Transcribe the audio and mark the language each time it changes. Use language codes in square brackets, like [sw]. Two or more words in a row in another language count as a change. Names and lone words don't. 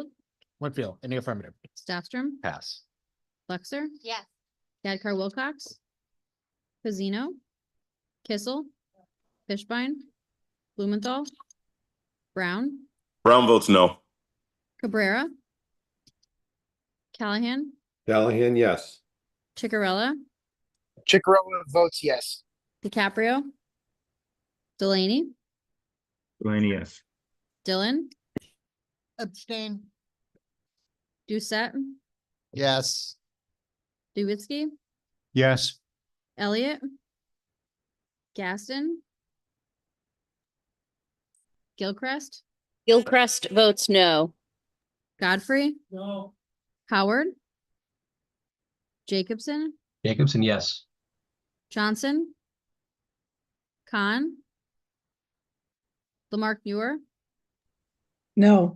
[en] Winfield, in the affirmative. Staffstrom, Pass. Flexer, Yes. Gadkar Wilcox, Pacino, Kissel, Fishbein, Blumenthal, Brown, Brown votes no. Cabrera, Callahan, Callahan, yes. Chicarella, Chicarella votes yes. DiCaprio, Delaney, Delaney, yes. Dillon, Abstain. Doucette, Yes. Dubitzky, Yes. Elliott, Gaston, Gilchrist, Gilchrist votes no. Godfrey, No. Howard, Jacobson, Jacobson, yes. Johnson, Khan, Lamarck Muir, No.